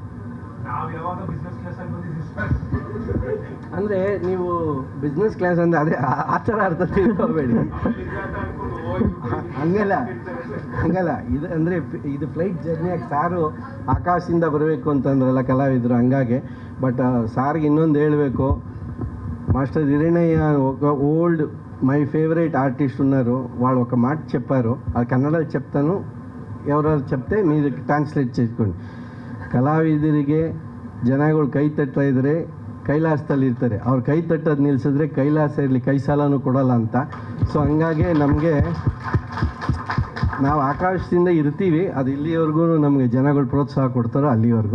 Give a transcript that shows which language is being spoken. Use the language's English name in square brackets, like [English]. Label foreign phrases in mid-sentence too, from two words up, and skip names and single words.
[Kannada] ಅಂದರೆ ನೀವು [English] business class [Kannada] ಅಂದರೆ ಅದೇ ಆ ಥರ ಅರ್ಥ ತಿಳ್ಕೊಬೇಡಿ. ಹಂಗಲ್ಲ ಇದು ಅಂದರೆ ಇದು ಫ್ಲೈಟ್ ಜರ್ನಿಯಾಗಿ ಸಾರು ಆಕಾಶದಿಂದ ಬರಬೇಕು ಅಂತಂದ್ರಲ್ಲ ಕಲಾವಿದರು, ಹಂಗಾಗಿ. ಬಟ್ ಸಾರ್ಗೆ ಇನ್ನೊಂದು ಹೇಳಬೇಕು, [Telugu] మాస్టర్ హిరణయ్య ఒక [English] old my favourite artist [Telugu] ఉన్నారు, వాళ్ళు ఒక మాట చెప్పారు, అది కన్నడలో చెప్తాను, ఎవరెవరు చెప్తే మీరు ಟ್ರಾನ್ಸ್ಲೇಟ್ చేసుకోండి. [Kannada] ಕಲಾವಿದರಿಗೆ ಜನಗಳು ಕೈ ತಟ್ತಾ ಇದ್ದರೆ ಕೈಲಾಸದಲ್ಲಿ ಇರ್ತಾರೆ, ಅವ್ರು ಕೈ ತಟ್ಟೋದು ನಿಲ್ಲಿಸಿದ್ರೆ ಕೈಲಾಸ ಇರಲಿ ಕೈ ಸಾಲನೂ ಕೊಡೋಲ್ಲ ಅಂತ. ಸೊ ಹಂಗಾಗಿ ನಮಗೆ ನಾವು ಆಕಾಶದಿಂದ ಇರ್ತೀವಿ, ಅದು ಇಲ್ಲಿವರೆಗೂ ನಮಗೆ ಜನಗಳು ಪ್ರೋತ್ಸಾಹ ಕೊಡ್ತಾರೋ ಅಲ್ಲಿವರೆಗೂ.